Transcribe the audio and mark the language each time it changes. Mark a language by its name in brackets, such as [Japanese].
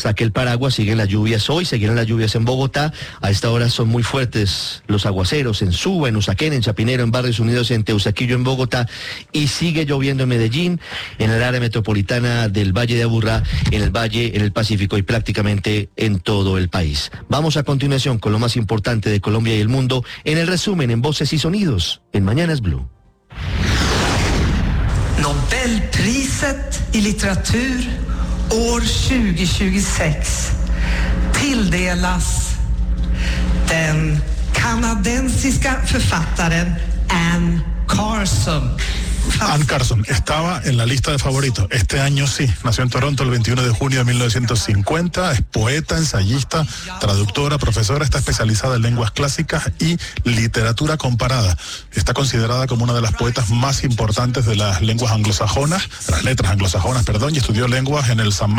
[Spanish] Saqué el paraguas, siguen las lluvias hoy, seguirán las lluvias en Bogotá. A esta hora son muy fuertes los aguaceros en Suba, en Usaquén, en Chapinero, en Barrios Unidos, en Teusaquillo, en Bogotá, y sigue lloviendo en Medellín, en el área metropolitana del Valle de Aburrá, en el Valle, en el Pacífico y prácticamente en todo el país. Vamos a continuación con lo más importante de Colombia y el mundo en el resumen en Voces y Sonidos en Mañanas Blue. [Swedish] Nobelpriset y literatura år 2026 tilldelas den kanadensiska författaren Anne Carson. [Spanish] Anne Carson estaba en la lista de favoritos. Este año sí. Nació en Toronto el 21 de junio de 1950. Es poeta, ensayista, traductora, profesora. Está especializada en lenguas clásicas y literatura comparada. Está considerada como una de las poetas más importantes de las lenguas anglosajonas, las letras anglosajonas, perdón, y estudió lenguas en el St.